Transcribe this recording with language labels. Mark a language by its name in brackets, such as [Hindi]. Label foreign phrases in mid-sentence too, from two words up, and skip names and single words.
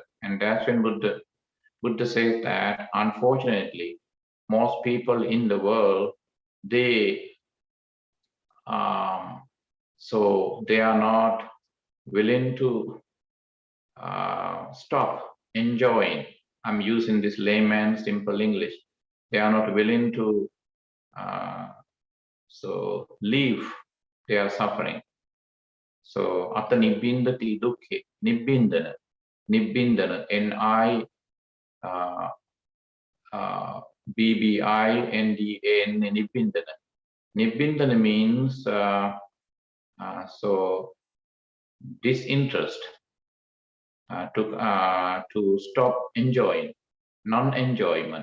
[English] And that's when Buddha says that, unfortunately, most people in the world they so they are not willing to stop enjoying. I'm using this layman simple English. They are not willing to leave their suffering. [Pali] So atta nibbindati dukkhe, nibbindana, [English] N-I B-B-I-N-D-A-N, nibbindana. Nibbindana means disinterest, to stop enjoying, non-enjoyment.